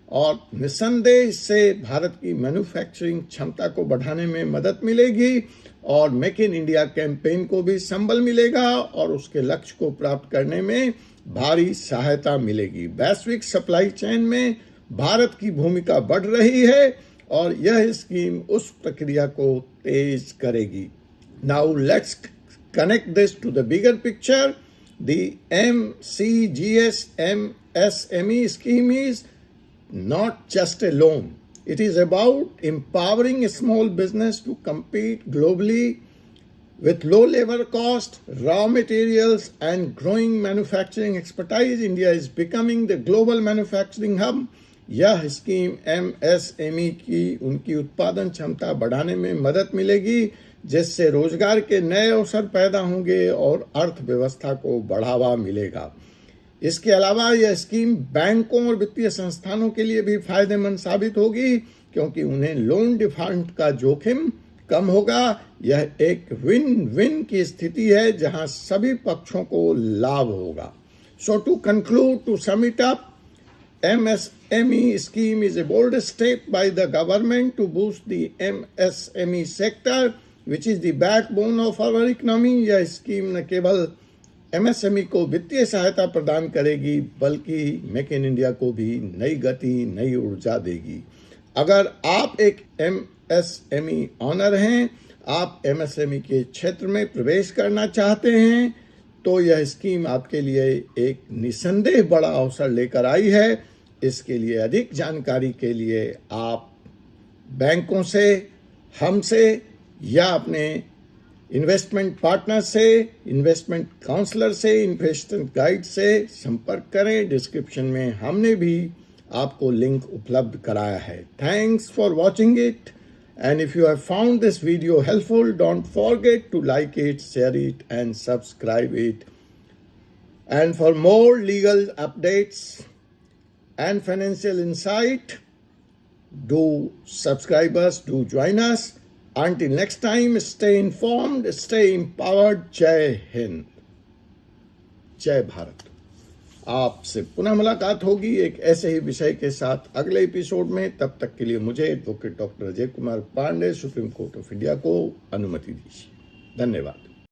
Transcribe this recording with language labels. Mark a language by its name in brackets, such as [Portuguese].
[Hindi] और निस्संदेह इससे भारत की मैन्युफैक्चरिंग क्षमता को बढ़ाने में मदद मिलेगी और मेक इन इंडिया कैंपेन को भी संबल मिलेगा और उसके लक्ष्य को प्राप्त करने में भारी सहायता मिलेगी। वैश्विक सप्लाई चेन में भारत की भूमिका बढ़ रही है और यह स्कीम उस प्रक्रिया को तेज करेगी। [English] Now let's connect this to the bigger picture. The MCGS MSME scheme is not just a loan. It is about empowering small business to compete globally with low labor cost, raw materials, and growing manufacturing expertise. India is becoming the global manufacturing hub. [Hindi] यह scheme MSME की उनकी उत्पादन क्षमता बढ़ाने में मदद मिलेगी, जिससे रोजगार के नए अवसर पैदा होंगे और अर्थव्यवस्था को बढ़ावा मिलेगा। इसके अलावा यह स्कीम बैंकों और वित्तीय संस्थानों के लिए भी फायदेमंद साबित होगी, क्योंकि उन्हें लोन डिफॉल्ट का जोखिम कम होगा। यह एक विन विन की स्थिति है जहां सभी पक्षों को लाभ होगा। [English] So to conclude, to sum it up, MSME scheme is a bold step by the government to boost the MSME sector, which is the backbone of our economy. [Hindi] यह स्कीम न केवल MSME को वित्तीय सहायता प्रदान करेगी, बल्कि मेक इन इंडिया को भी नई गति, नई ऊर्जा देगी। अगर आप एक MSME ऑनर हैं, आप MSME के क्षेत्र में प्रवेश करना चाहते हैं, तो यह स्कीम आपके लिए एक निसंदेह बड़ा अवसर लेकर आई है। इसके लिए अधिक जानकारी के लिए आप बैंकों से, हमसे या अपने इन्वेस्टमेंट पार्टनर से, इन्वेस्टमेंट काउंसलर से, इन्वेस्टमेंट गाइड से संपर्क करें। डिस्क्रिप्शन में हमने भी आपको लिंक उपलब्ध कराया है। [English] Thanks for watching it, and if you have found this video helpful, don't forget to like it, share it, and subscribe it. And for more legal updates and financial insight, do subscribe us, do join us. Until next time, stay informed, stay empowered. [Hindi] जय हिंद, जय भारत। आपसे पुनः मुलाकात होगी एक ऐसे ही विषय के साथ अगले एपिसोड में। तब तक के लिए मुझे advocate doctor Ajay Kumar Pandey, supreme court of India को अनुमति दीजिए। धन्यवाद।